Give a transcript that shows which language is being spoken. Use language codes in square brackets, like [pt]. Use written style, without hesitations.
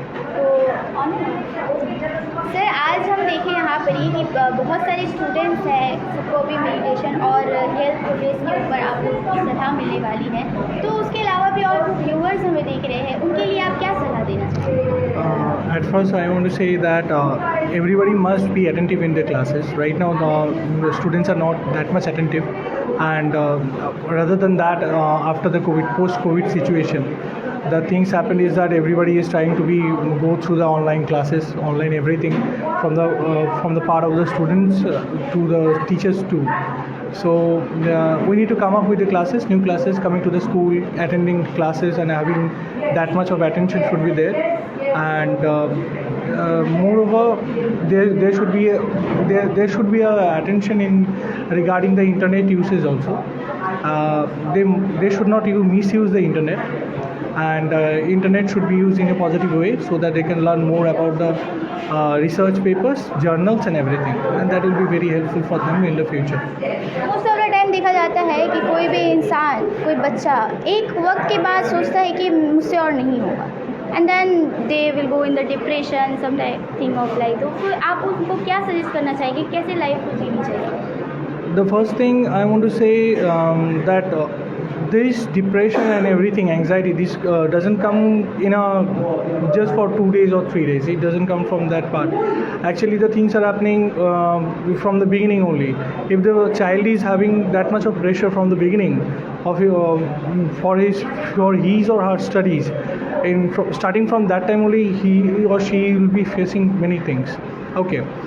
[hi] Sir आज हम देखें यहाँ पर ही कि बहुत सारे स्टूडेंट्स हैं, सबको भी मेडिटेशन और हेल्थ प्रोग्रेस के ऊपर आप लोगों की सलाह मिलने वाली है, तो उसके अलावा भी और व्यूअर्स हमें देख रहे हैं, उनके लिए आप क्या सलाह देना चाहेंगे? [en] At first I want to say that everybody must be attentive in their classes. Right now the students are not that much attentive, and rather than that, after the post-COVID situation, the things happened is that everybody is trying to go through the online classes, online everything, from the part of the students to the teachers too. So we need to come up with the classes, new classes, coming to the school, attending classes, and having that much of attention should be there. And moreover, there should be a attention in regarding the internet usage also. They should not misuse the internet, and internet should be used in a positive way so that they can learn more about the research papers, journals and everything, and that will be very helpful for them in the future. Most of the time [hi] देखा जाता है कि कोई भी इंसान, कोई बच्चा एक वक्त के बाद सोचता है कि मुझसे और नहीं होगा, [en] And then they will go in the depression something of life. [hi] तो फिर आप उनको क्या सजेस्ट करना चाहेंगे, कैसे लाइफ को जीनी चाहिए? [en] The first thing I want to say that this depression and everything, anxiety, this doesn't come in just for 2 days or 3 days. It doesn't come from that part. Actually, the things are happening from the beginning only. If the child is having that much of pressure from the beginning of for his or her studies, starting from that time only, he or she will be facing many things. Okay.